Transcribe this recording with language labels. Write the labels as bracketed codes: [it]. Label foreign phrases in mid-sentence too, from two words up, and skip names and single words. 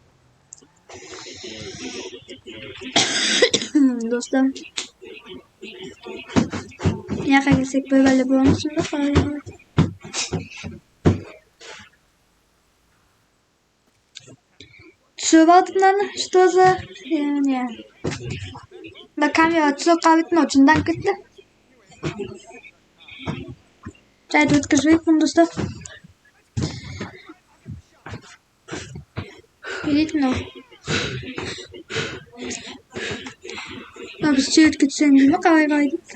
[kk] Достар. Яқа келсек бір бәле боламыз сонда қалай. Түсіп алдым мынаны. [ru] Что за? Не. [kk] Да камера түсіп қалып еді, ұшындан кетті. Жайды өткізбейік мұны достар. Не дейтін ол? Біз суретке түсеміз бе? Қалай дейді?